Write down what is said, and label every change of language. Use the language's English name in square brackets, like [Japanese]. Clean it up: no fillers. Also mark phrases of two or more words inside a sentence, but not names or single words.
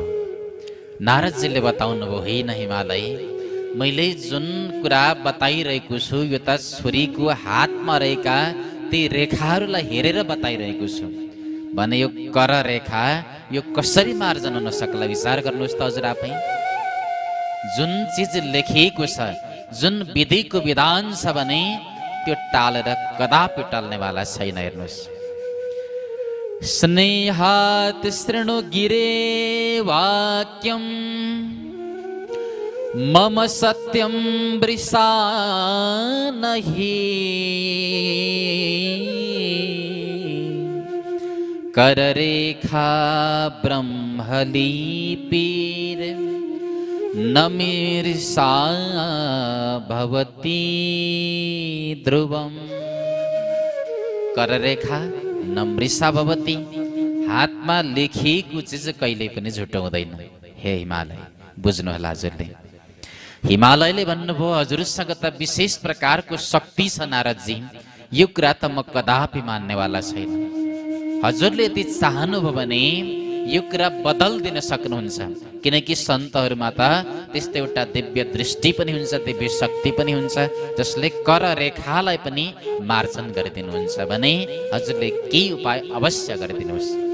[Nepali] नारदजीले बताउनु भयो, होइन हिमालय, मैले जुन कुरा बताइरहेको छु यो त छोरीको हातमा रहेका ती रेखाहरूलाई हेरेर बताइरहेको छु भने यो कर रेखा यो कसरी मार्जन हुन सक्ला विचार गर्नुहोस् त हजुर आफै। जुन चिज लेखिएको छ, जुन विधिको विधान छ भने त्यो टालेर कदापि टल्नेवाला छैन। हेर्नुहोस्, [Sanskrit] स्नेहात् शृणु गिरे वाक्यम मम सत्यम वृषा नहि। कर रेखा ब्रह्मलिपिर न मीर्षा भवति ध्रुवम। कर रेखा न मृषा भवति, [Nepali] हातमा लेखिएको चिज कहिल्यै पनि झुटो हुँदैन। हे हिमालय, बुझ्नुहोला हजुरले। हिमालयले भन्नुभयो हजुरसँग त विशेष प्रकारको शक्ति छ नारदजी, यो कुरा त म कदापि मान्नेवाला छैन। हजुरले यदि चाहनुभयो भने यो कुरा बदलिदिन सक्नुहुन्छ, किनकि सन्तहरूमा त त्यस्तो एउटा दिव्य दृष्टि पनि हुन्छ, दिव्य शक्ति पनि हुन्छ, जसले कर रेखालाई पनि मार्जन गरिदिनुहुन्छ भने हजुरले केही उपाय अवश्य गरिदिनुहोस्।